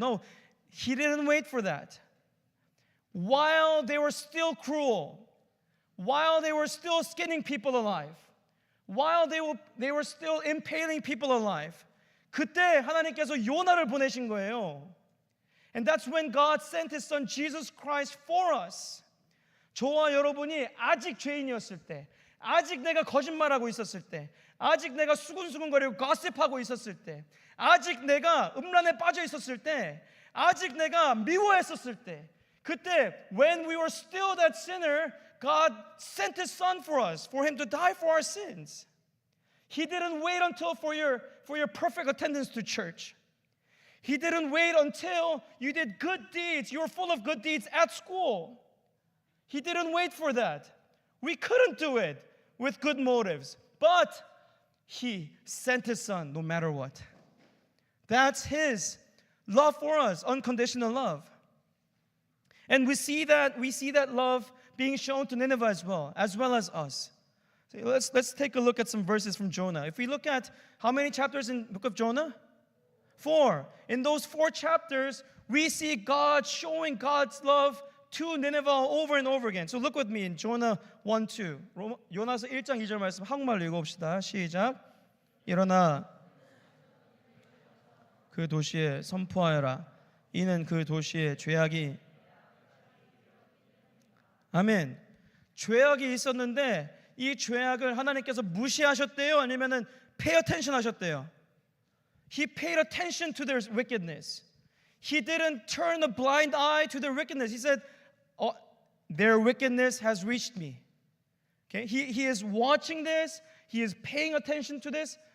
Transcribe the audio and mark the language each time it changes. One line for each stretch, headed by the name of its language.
English: No, He didn't wait for that. While they were still cruel, while they were still skinning people alive, while they were still impaling people alive,
Korean: 그때 하나님께서 요나를 보내신 거예요.
English: And that's when God sent His Son Jesus Christ for us.
Korean: 저와 여러분이 아직 죄인이었을 때, 아직 내가 거짓말하고 있었을 때, 아직 내가 수군수군거리고 gossip하고 있었을 때, 아직 내가 음란에 빠져 있었을 때, 아직 내가 미워했었을 때, 그때
English: when we were still that sinner, God sent His Son for us, for Him to die for our sins. He didn't wait until for your perfect attendance to church. He didn't wait until you did good deeds, you were full of good deeds at school. He didn't wait for that. We couldn't do it with good motives, but He sent His Son no matter what. That's His love for us, unconditional love. And we see that love being shown to Nineveh as well as us. So let's take a look at some verses from Jonah. If we look at how many chapters in the book of Jonah? 4. In those 4 chapters, we see God showing God's love to Nineveh over and over again. So look with me in Jonah 1:2.
Korean: 요나서 1장 2절 말씀 한국말로 읽어봅시다. 시작. 일어나 그 도시에 선포하여라. 이는 그 도시에 죄악이 아멘. 죄악이 있었는데 이 죄악을 하나님께서 무시하셨대요? 아니면은
English: pay attention
Korean: 하셨대요?
English: He paid attention to their wickedness. He didn't turn a blind eye to their wickedness. He said, oh, their wickedness has reached me. Okay? He is watching this. He is paying attention to this.